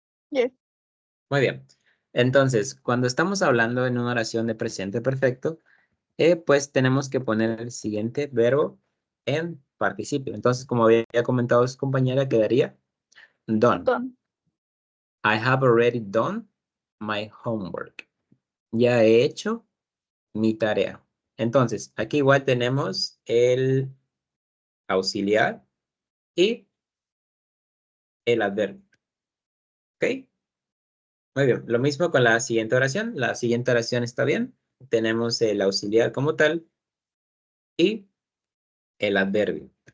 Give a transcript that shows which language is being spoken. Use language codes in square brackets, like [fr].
[en] Yes. [es] Muy bien. Entonces, cuando estamos hablando en una oración de presente perfecto, pues tenemos que poner el siguiente verbo en participio. Entonces, como había comentado su compañera, quedaría done. [en] Done. I have already done my homework. [es] Ya he hecho mi tarea. Entonces, aquí igual tenemos el auxiliar y el adverbio. ¿Ok? Muy bien. Lo mismo con la siguiente oración. La siguiente oración está bien. Tenemos el auxiliar como tal y el adverbio.